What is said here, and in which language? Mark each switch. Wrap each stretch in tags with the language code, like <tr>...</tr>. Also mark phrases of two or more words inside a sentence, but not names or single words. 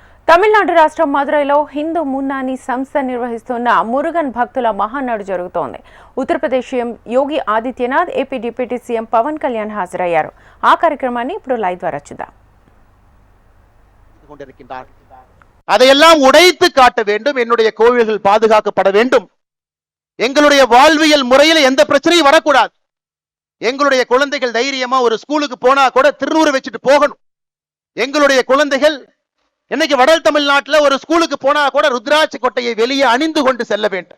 <te>తమిళనాడు రాష్ట్రం మదురైలో హిందూ మున్నాని సంస్థ నిర్వహిస్తున్న మురుగన్ భక్తుల మహానాడు జరుగుతోంది. ఉత్తరప్రదేశ్ సీఎం యోగి ఆదిత్యనాథ్, ఏపీ డిప్యూటీ సీఎం పవన్ కళ్యాణ్ హాజరయ్యారు. ఆ కార్యక్రమాన్ని ఇప్పుడు లైవ్ ద్వారా చూద్దాం.</te> <ta>அதையெல்லாம் உடைத்து காட்ட வேண்டும். என்னுடைய கோவில்கள் பாதுகாக்கப்பட வேண்டும். எங்களுடைய வாழ்வியல் முறையில் எந்த பிரச்சனையும் வரக்கூடாது. எங்களுடைய குழந்தைகள் தைரியமா ஒரு ஸ்கூலுக்கு போனா கூட திருநூறு வச்சுட்டு போகணும். எங்களுடைய குழந்தைகள் இன்னைக்கு வட தமிழ்நாட்டில் ஒரு ஸ்கூலுக்கு போனா கூட ருத்ராட்சி கொட்டையை வெளியே அணிந்து கொண்டு செல்ல வேண்டும்.</ta>